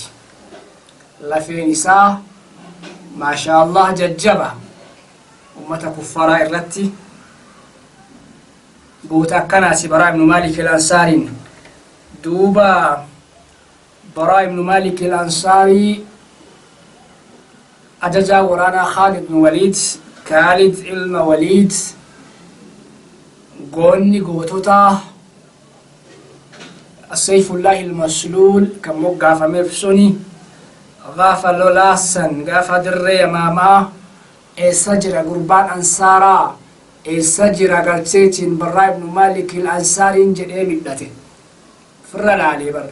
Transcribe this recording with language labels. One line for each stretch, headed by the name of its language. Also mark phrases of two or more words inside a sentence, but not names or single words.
Oromo: Lafeen isaa maashaallah jajjaba ummata kuffaraa irratti. Goota akkanaati Baraa ibnu Maalik Ansaariin. Duuba Baraa ibnu Maalik Ansaarii
Arabic: أجازا ورانا خالد بن وليد
Oromo: خالد ilma Waliid goonni gootota Sayfullahi al-Masluul kan moggaafameef suni gaafa lolaasan gaafa dirree Yamaamaa eessa jira gurbaan ansaaraa eessa jira garteetiin Baraa ibnu Maalik Ansaariin jedhee midhate firra laalee bara.